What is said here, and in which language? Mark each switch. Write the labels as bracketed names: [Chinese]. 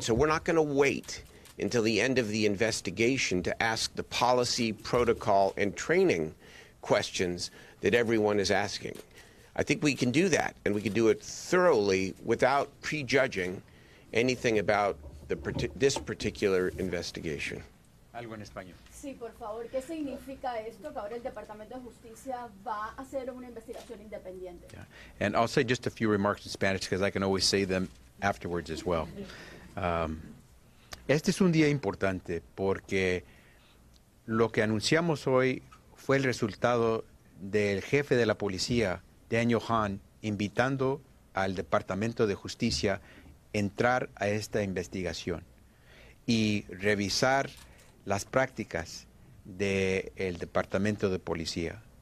[English] And so we're not going to wait until the end of the investigation to ask the policy, protocol, and training questions that everyone is asking. I think we can do that, and we can do it thoroughly without prejudging anything about this particular investigation. [Spanish] Algo en español. Sí, por favor. ¿Qué significa esto? Que ahora el Departamento de Justicia va a hacer una investigación independiente. [English] Yeah. And I'll say just a few remarks in Spanish because I can always say them afterwards as well. [Spanish] Este es un día importante porque lo que anunciamos hoy fue el resultado del jefe de la policía, Daniel Hahn, invitando al Departamento de Justicia a entrar a esta investigación y revisar las prácticas del Departamento de Policía.